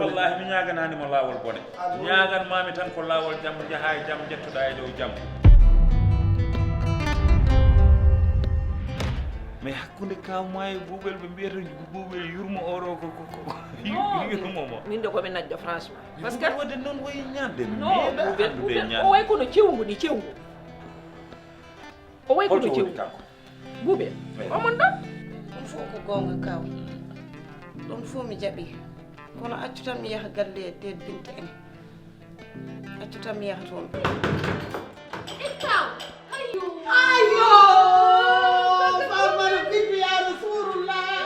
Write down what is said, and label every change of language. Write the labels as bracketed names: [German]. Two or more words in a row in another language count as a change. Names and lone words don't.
[Fula] wallahi mi ñagananimo lawol bone ñaganmami tan ko lawol jam jaha e jam jettoɗa e dow jam mais hakkude kawma e buuɓel ɓe mbiyata buuɓel yurmo oro ko yurmomo min de komi najjo franchement [French] par ce que [Fula] wadde noon woyi ñamde non buuɓel o way kono cewgu ni cewgu o way kono cewgu buuɓel omon ɗon ɗum fof ko gonga kaw ɗum fof mi jaɓi kono accu tan mi yaha galle e den binte en accu tan mi yaha toon ayo famano bibbi [Arabic] ya rasulullah